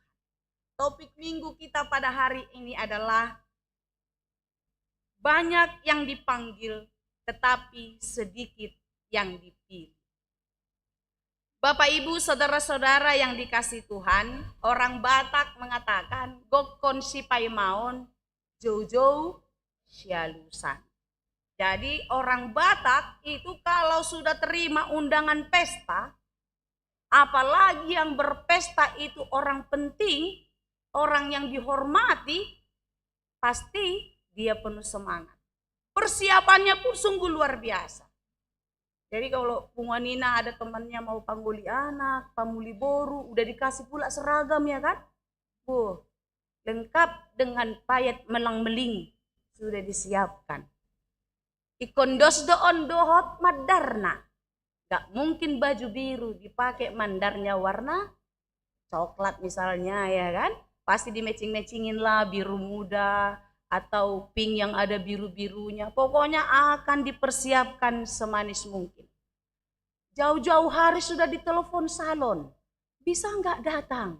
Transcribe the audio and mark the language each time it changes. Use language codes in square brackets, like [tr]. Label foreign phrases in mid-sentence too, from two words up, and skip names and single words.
[id] Topik minggu kita pada hari ini adalah banyak yang dipanggil, tetapi sedikit yang dipilih. Bapak Ibu saudara-saudara yang dikasih Tuhan, orang Batak mengatakan [bbc] gokon si paimaon jojo sialusan. [id] Jadi orang Batak itu kalau sudah terima undangan pesta, apalagi yang berpesta itu orang penting, orang yang dihormati, pasti dia penuh semangat. Persiapannya pun sungguh luar biasa. Jadi kalau Punganina ada temannya mau [bbc] pangguli anak, pamuli boru, [id] udah dikasih pula seragam ya kan? Lengkap dengan payet melang-meling sudah disiapkan. [bbc] Ikondos doon dohot madarna. [id] Gak mungkin baju biru dipakai mandarnya warna coklat misalnya ya kan, pasti di matching-matchingin lah biru muda atau pink yang ada biru-birunya. Pokoknya akan dipersiapkan semanis mungkin. Jauh-jauh hari sudah ditelepon salon, bisa nggak datang?